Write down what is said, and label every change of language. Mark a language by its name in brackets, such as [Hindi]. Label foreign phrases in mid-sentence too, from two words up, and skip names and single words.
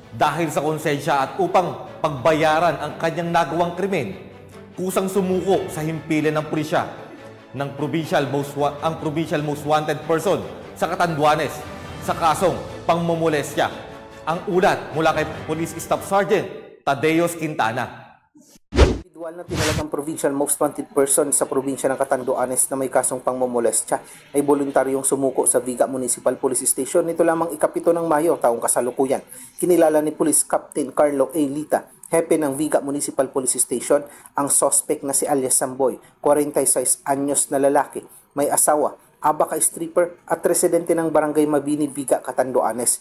[Filipino] dahil sa konsensya at upang pagbayaran ang kanyang nagawang krimen, kusang sumuko sa himpilan ng pulisya ng ang [English] provincial most wanted person [Filipino] sa Catanduanes sa kasong pangmomolestya. Ang ulat mula kay Police Staff Sergeant Tadeos Quintana. Individual na tinalagang [English] provincial most wanted person [Filipino] sa probinsya ng Catanduanes na may kasong pangmomolestya ay voluntaryong sumuko sa Viga Municipal Police Station nito lamang ika-7 ng Mayo taong kasalukuyan. Kinilala ni Police Captain Carlo A. Lita, hepe ng Viga Municipal Police Station, ang suspect na si alias Samboy, 46 anyos na lalaki, may asawa, abaka stripper at residente ng Barangay Mabini, Viga, Catanduanes.